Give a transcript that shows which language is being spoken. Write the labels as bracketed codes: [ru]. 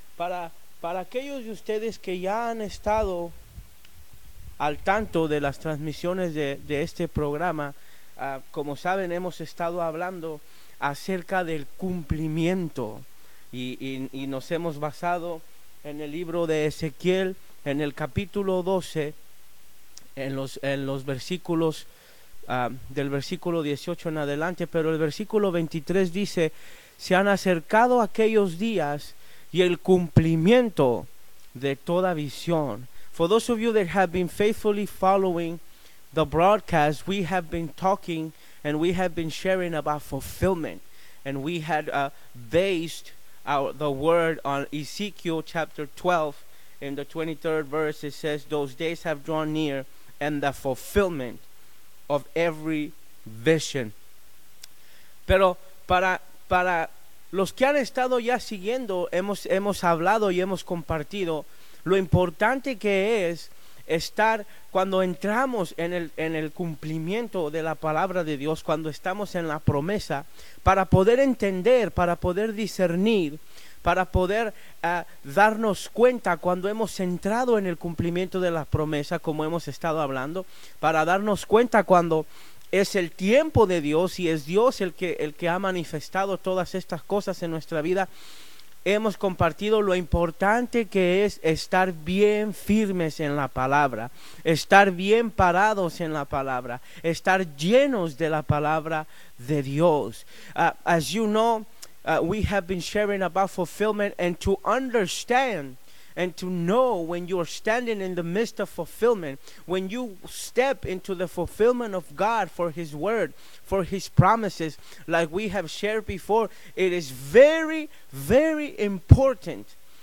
[es] Para aquellos de ustedes que ya han estado al tanto de las transmisiones de este programa, como saben, hemos estado hablando acerca del cumplimiento, y nos hemos basado en el libro de Ezequiel, en el capítulo 12, en los versículos del versículo 18 en adelante. Pero el versículo 23 dice: se han acercado aquellos días y el cumplimiento de toda visión. [en] For those of you that have been faithfully following the broadcast, we have been talking and we have been sharing about fulfillment. And we had based the word on Ezekiel chapter 12. In the 23rd verse, it says, those days have drawn near, and the fulfillment of every vision. [es] Pero para los que han estado ya siguiendo, hemos hablado y hemos compartido lo importante que es estar cuando entramos en el cumplimiento de la palabra de Dios, cuando estamos en la promesa, para poder entender, para poder discernir, para poder darnos cuenta cuando hemos entrado en el cumplimiento de la promesa, como hemos estado hablando, para darnos cuenta cuando es el tiempo de Dios y es Dios el que ha manifestado todas estas cosas en nuestra vida. Hemos compartido lo importante que es estar bien firmes en la palabra, estar bien parados en la palabra, estar llenos de la palabra de Dios. [en] As you know, we have been sharing about fulfillment, and to understand and to know when you're standing in the midst of fulfillment, when you step into the fulfillment of God for His word, for His promises, like we have shared before, it is very, very important